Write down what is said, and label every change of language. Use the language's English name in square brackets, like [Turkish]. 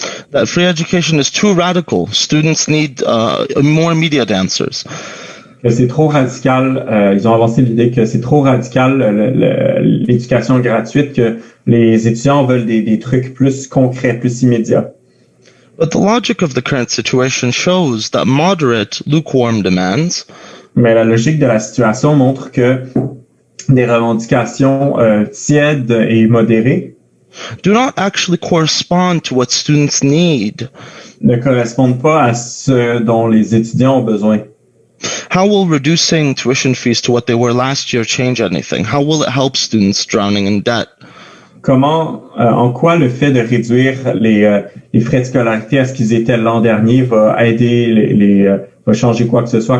[English] that free education is too radical. Students need more immediate answers. [French] Que c'est trop radical. Ils ont avancé l'idée que c'est trop radical l'éducation gratuite, que les étudiants veulent des trucs plus concrets, plus immédiats. [English] But the logic of the current situation shows that moderate, lukewarm demands. [French] Mais la logique de la situation montre que des revendications tièdes et modérées [English] do not actually correspond to what students need. [French] ne correspondent pas à ce dont les étudiants ont besoin. [English] How will reducing tuition fees to what they were last year change anything? How will it help students drowning in debt? [French] En quoi le fait de réduire les frais de scolarité à ce qu'ils étaient l'an dernier va aider va changer quoi que ce soit?